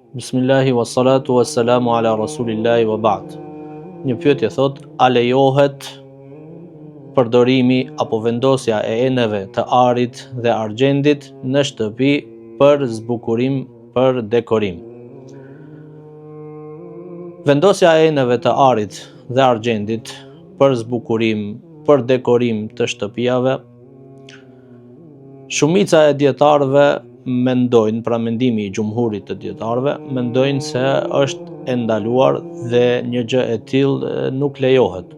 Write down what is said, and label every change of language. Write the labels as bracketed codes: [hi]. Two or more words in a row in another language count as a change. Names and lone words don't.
[ar] بسم الله والصلاة والسلام على رسول الله وبعد. [sq] Një pyetje thot, a lejohet përdorimi apo vendosja e enëve të arit dhe argjendit në shtëpi për zbukurim, për dekorim? Vendosja e enëve të arit dhe argjendit për zbukurim, për dekorim të shtëpiave, shumica e dietarëve mendojnë, pra mendimi i gjumhurit të dietarëve, mendojnë se është e ndaluar dhe një gjë e tillë nuk lejohet.